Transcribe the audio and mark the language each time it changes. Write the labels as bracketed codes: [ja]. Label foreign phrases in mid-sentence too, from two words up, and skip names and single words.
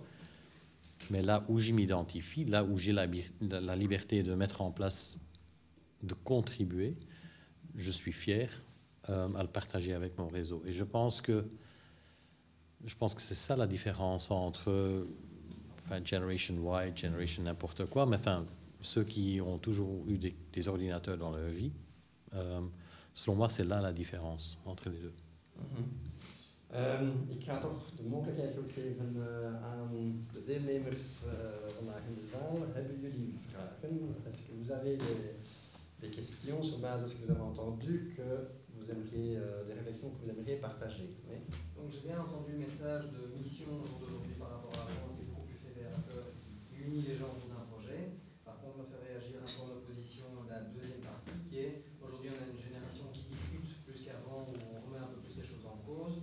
[fr] Mais là où je m'identifie, là où j'ai la liberté de mettre en place, de contribuer, je suis fier à le partager avec mon réseau. Et je pense que c'est ça la différence entre enfin, Generation Y, Generation n'importe quoi, mais enfin, ceux qui ont toujours eu des ordinateurs dans leur vie, selon moi, c'est là la différence entre les deux. [nl] Ik ga toch de mogelijkheid ook geven aan de deelnemers vandaag in de zaal. Hebben jullie vragen? [fr] Est-ce que vous avez des questions sur base de ce que vous avez entendu, que vous aimeriez, des réflexions que vous aimeriez partager? Oui. Donc j'ai bien entendu le message de mission au jour d'aujourd'hui par rapport à la qui est beaucoup plus fédérateur, qui unit les gens autour d'un projet. Par contre, me fait réagir un peu en opposition à la deuxième partie, qui est aujourd'hui on a une génération qui discute plus qu'avant, où on remet un peu plus les choses en cause.